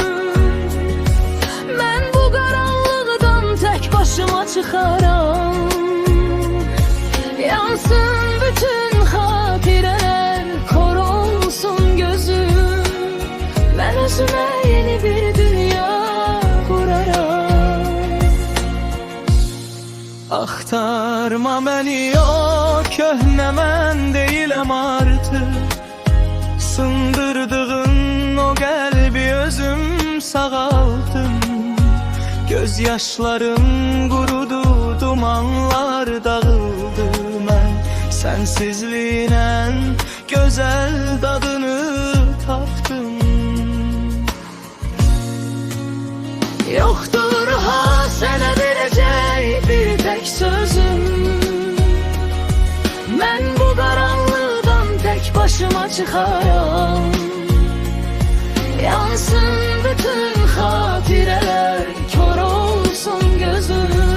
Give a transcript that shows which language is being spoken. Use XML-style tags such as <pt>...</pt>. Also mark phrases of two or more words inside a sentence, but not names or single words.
<tr>Ben bu karanlıktan tek başıma çıkaram. Yansın bütün hatireler, kor olsun gözüm. Ben özüme yeni bir dünya kuraram.</tr> <az>Axtarma məni o köhnə mən deyiləm artıq. Sındırdığın o qəlbi özüm sağaldım. Göz yaşlarım qurudu, dumanlar dağıldı. Mən sensizliğinlə gözəl dadını tapdım.</az> <tr>Yoktur ha sana verecek bir tek sözüm. Ben bu karanlıktan tek başıma çıkaram. Yansın bütün hatireler, kör olsun gözüm.</tr>